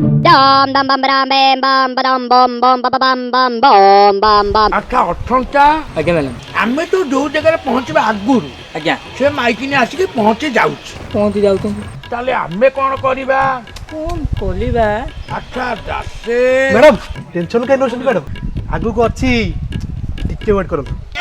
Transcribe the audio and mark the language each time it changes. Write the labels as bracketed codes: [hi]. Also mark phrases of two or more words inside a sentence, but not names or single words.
[or] dum dum bum bam bam bam bam bum bum bum bum bum bum bum bum. ଆଚ୍ଛା ଅଠନ୍ତା ଆଜ୍ଞା ମ୍ୟାଡ଼ାମ୍ ଆମେ ତ ଯୋଉ ଜାଗାରେ ପହଞ୍ଚିବା ଆଗରୁ ଆଜ୍ଞା ସେ ମାଇକିନି ଆସିକି ପହଞ୍ଚି ଯାଉଛି ପହଞ୍ଚି ଯାଉଛନ୍ତି ତାହେଲେ ଆମେ କ'ଣ କରିବା? କ'ଣ କରିବା ଆଚ୍ଛା ଦାସେ ମ୍ୟାଡ଼ାମ୍ ଟେନସନ୍ କାହିଁ ନେଉଛନ୍ତି ମ୍ୟାଡ଼ାମ୍? ଆଗକୁ ଅଛି, ଟିକେ ୱେଟ୍ କରନ୍ତୁ।